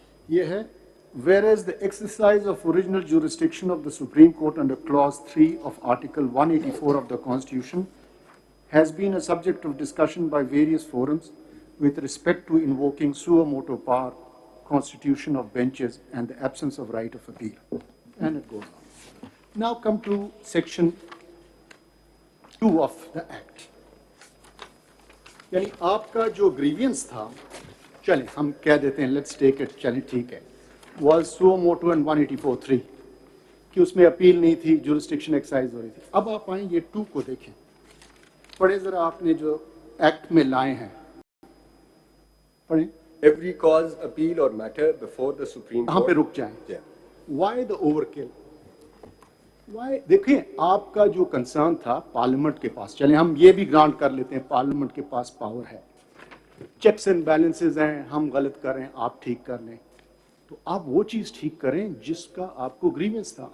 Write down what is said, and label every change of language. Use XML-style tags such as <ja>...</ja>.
<hi>ये है,</hi> <en>whereas the exercise of original jurisdiction of the Supreme Court under Clause 3 of Article 184 of the Constitution has been a subject of discussion by various forums with respect to invoking suo motu power, constitution of benches, and the absence of right of appeal. And it goes on. Now come to Section 2 of the Act.</en> <hi>यानी आपका जो grievance था, चलें हम कह देते हैं,</hi> <en>let's take it,</en> <hi>चलें ठीक है,</hi> <en>was suo motu and 184(3)</en> <hi>कि उसमें अपील नहीं थी, jurisdiction एक्सरसाइज हो रही थी. अब आप आए ये 2 को देखें, पढ़े जरा आपने जो एक्ट में लाए हैं, पढ़ें.</hi> <en>Every cause, appeal or matter before the Supreme Court.</en> <hi>यहाँ पे रुक जाएं.</hi> <en>Why the overkill? Why?</en> <hi>देखिए आपका जो कंसर्न था पार्लियामेंट के पास, चलें हम ये भी ग्रांट कर लेते हैं, पार्लियामेंट के पास पावर है, चेक्स एंड बैलेंसेस हैं, हम गलत कर रहे हैं, आप ठीक कर लें, तो आप वो चीज़ ठीक करें जिसका आपको ग्रीवेंस था.</hi>